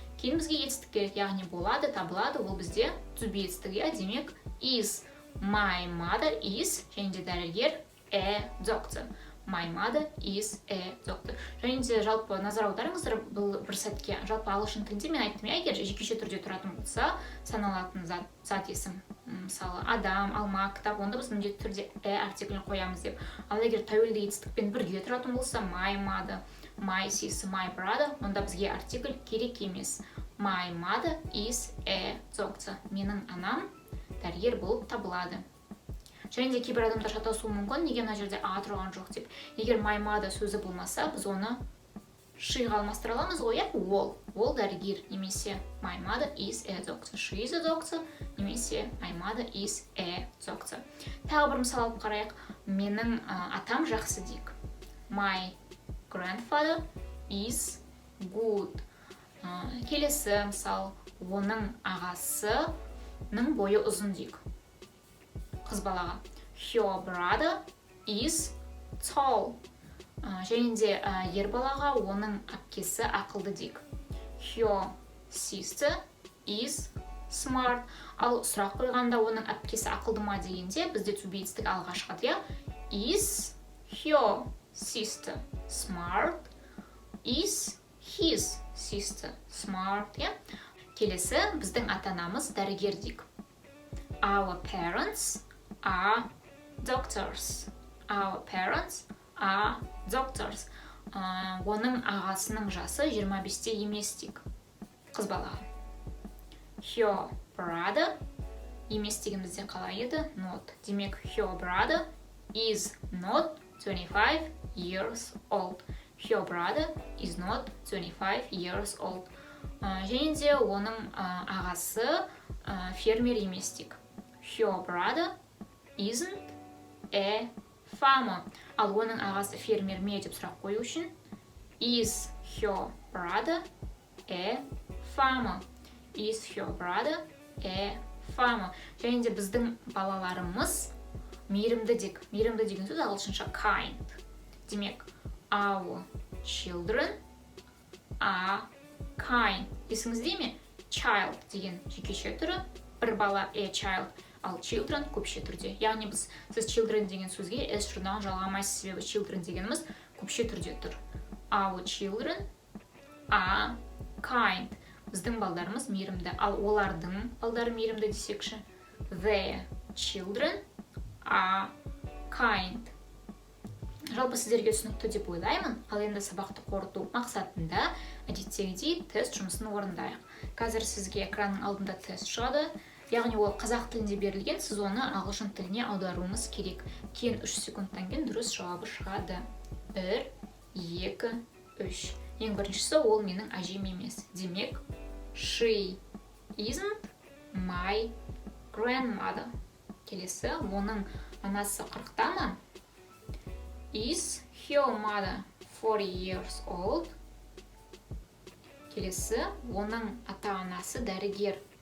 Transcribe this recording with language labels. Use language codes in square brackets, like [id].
[kk] Кейін бізге етістік керек, яғни болады, табылады, ол бізде to be етістігі, демек is. [en] My mother is, [kk] және де дәрігер [en] a doctor. My mother is a doctor. [kk] Және де жалпы назар аударыңыздар бұл бір сәтке. Жалпы ағылшын тілінде мен айттым, егер жекеше түрде тұратын болса, саналатын зат есім, мысалы адам, алма, кітап, онда біз міндетті түрде артиклін қоямыз деп. Ал егер тәуелді етістікпен бірге тұратын болса, [en] my mother, my sister, my brother, [kk] онда бізге артикль керек емес. [en] My mother is a doctor. [kk] Менің анам дәрігер болып табылады. Және де кейбір адамдар шатасуы мүмкін, неге мына жерде а тұрған жоқ деп. Егер [en] my mother [kk] сөзі болмаса, біз оны шиға алмастыра аламыз ғой, ол дәрігер, немесе [en] my mother is a doctor. She is a doctor, [kk] немесе [en] my mother is a doctor. [kk] Тағы бір мысал алып қарайық. Менің атам жақсы дейік. [en] My grandfather is good. [kk] Келесі мысал, оның ағасының бойы ұзын дейік. Қыз балаға [en] her brother is tall. [kk] Және де ер балаға оның әпкесі ақылды дейік. [en] Her sister is smart. [kk] Ал сұрақ қойғанда оның әпкесі ақылды ма дегенде бізде to be етістігі алға шығады. [en] Is her sister smart? Is his sister smart? [kk] Келесі біздің ата-анамыз дәрігер дейік. [en] Our parents are doctors. Our parents are doctors. [kk] Оның ағасының жасы 25-те емес дейік. Қыз балаға. [en] Her brother [kk] емес дегенімізде қалай еді? [en] Not. [kk] Демек, [en] your brother is not 25 years old. Your brother is not 25 years old. [kk] Және де оның ағасы фермер емес дейік. [en] Your brother isn't a farmer. [kk] Ал оның ағасы фермер ме деп сұрақ қою үшін [en] is your brother a farmer? Is your brother a farmer? [kk] Және де біздің балаларымыз мейірімді дек. Мейірімді деген сөз ағылшынша kind. Демек, [en] our children are kind. [kk] Есіңізде ме? Child деген жекеше түрі, бір бала [en] a child, [kk] ал children көпше түрде. Яғни сіз children деген сөзге s жұрнағын жалғамайсыз, себебі children дегеніміз көпше түрде тұр. [en] Our children are kind. [kk] Біздің балдарымыз мейірімді. Ал олардың балдары мейірімді десекші. [en] Their children are kind. [kk] Жалпы сіздерге түсінікті деп ойлаймын. Ал енді сабақты қорыту мақсатында әдеттегідей тест жұмысын орындайық. Қазір сізге экранның алдында тест шығады. Яғни ол қазақ тілінде берілген, сіз оны ағылшын тіліне аударуыңыз керек. Кейін 3 секундтан кейін дұрыс жауабы шығады. 1, 2, 3. Ең біріншісі ол менің әжем емес. Демек, [en] she isn't my grandmother. [kk] Келесі, оның анасы 40-та ма? [en] Is your mother 40 years old? [kk] Келесі, оның ата-анасы дәрігер.